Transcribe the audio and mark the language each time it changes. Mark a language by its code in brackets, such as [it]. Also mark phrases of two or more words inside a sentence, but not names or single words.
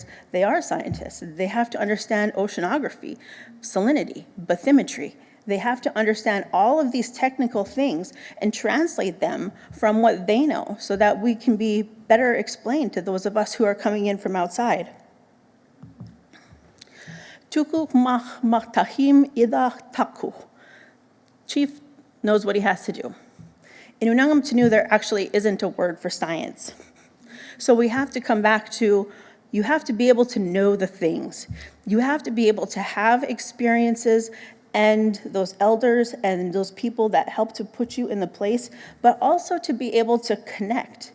[en] They are scientists. They have to understand oceanography, salinity, bathymetry. They have to understand all of these technical things and translate them from what they know so that we can be better explained to those of us who are coming in from outside. [ale] Tuku mach maktahim idach taku. [en] Chief knows what he has to do. In Unangam Tanu, there actually isn't a word for science. So we have to come back to, you have to be able to know the things. You have to be able to have experiences and those elders and those people that help to put you in the place, but also to be able to connect.